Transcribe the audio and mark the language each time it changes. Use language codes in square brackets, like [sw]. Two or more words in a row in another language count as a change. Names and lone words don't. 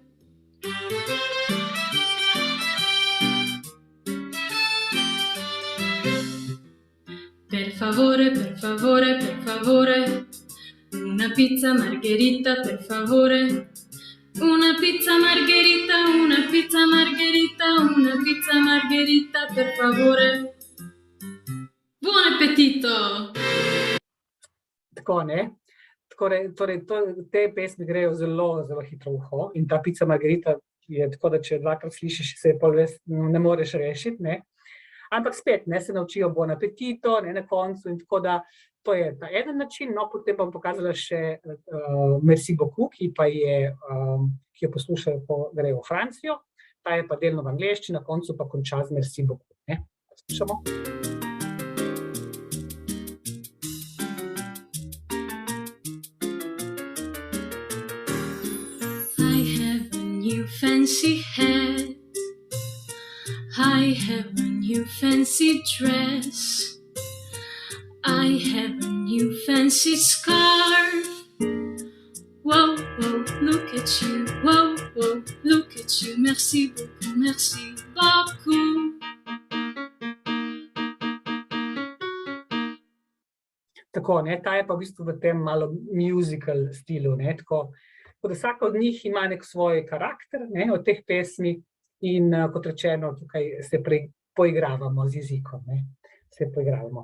[it] Per favore, per favore, per favore, una pizza margherita, per favore. Una pizza margherita, una pizza margherita, una pizza margherita, per favore. Buon appetito! [sl] Tako, ne? Torej, te pesmi grejo zelo, zelo hitro v uho in ta Pica Margherita je tako, da če dvakrat slišiš, se pol res ne moreš rešiti, ne? Ampak spet, ne, se naučijo [it] Buon appetito, [sl] ne, na koncu, in tako da to je ta eden način, no, potem bom pokazala še [fr] Merci beaucoup, [sl] ki jo poslušajo, ko grejo v Francijo, ta je pa delno v angleščini, na koncu pa konča z [fr] Merci beaucoup, [sl] ne. Poslušamo. [en] I have a new fancy hat. I have a new fancy dress. I have a new fancy scarf. Whoa, whoa, look at you. Whoa, whoa, look at you. [fr] Merci beaucoup, merci beaucoup. [sl] Tako, ne, ta je pa v bistvu v tem malo musical stilu, ne, tako da vsaka od njih ima nek svoj karakter, ne, od teh pesmi. In kot rečeno, tukaj se poigravamo z jezikom, ne, se poigravamo.